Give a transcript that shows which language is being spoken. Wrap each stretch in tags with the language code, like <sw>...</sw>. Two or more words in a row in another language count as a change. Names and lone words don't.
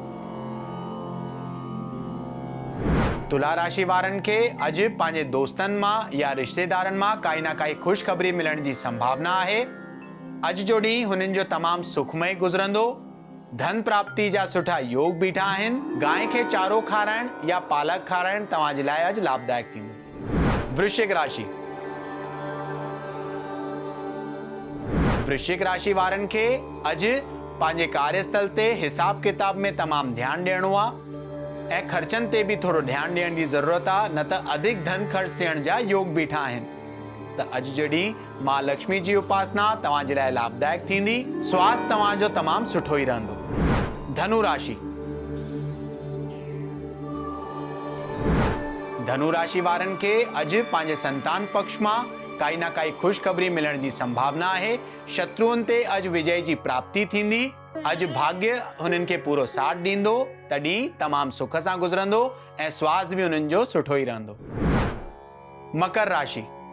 <sd>तुला राशि वारनि खे अॼु पंहिंजे दोस्तनि मां या रिश्तेदारनि मां काई ना काई ख़ुशख़बरी मिलण जी संभावना आहे। अॼु जो ॾींहुं हुननि जो तमामु सुखमय गुज़रंदो। धन प्राप्ति जा सुठा योग बीठा आहिनि। गांइ खे चारो खाराइण या पालक खाराइण तव्हांजे लाइ अॼु लाभदायक थींदो। वृश्चिक राशि। वृश्चिक राशि वारनि खे अॼु पंहिंजे कार्यस्थल ते हिसाब किताब में तमामु ध्यानु ॾियणो आहे ऐं ख़र्चनि ते भी थोड़ो ध्यानु ॾियण जी ज़रूरत आहे, न त अधिक धन ख़र्च थियण जा योग बीठा आहिनि। त अॼु जो ॾींहुं मां लक्ष्मी जी उपासना तव्हांजे लाइ लाभदायक थींदी। स्वास्थ्य तव्हांजो तमामु सुठो ई रहंदो। धनु राशि। धनु राशि वारनि खे अॼु पंहिंजे संतान पक्ष मां काई ना काई ख़ुशख़बरी मिलण जी संभावना आहे। शत्रुअनि ते अॼु विजय जी प्राप्ति थींदी। अॼु भाग्य हुननि खे पूरो साथ ॾींदो। तॾहिं तमामु सुख सां गुज़रंदो ऐं स्वास्थ्य भी हुननि जो सुठो ई रहंदो। मकर राशि।</sd>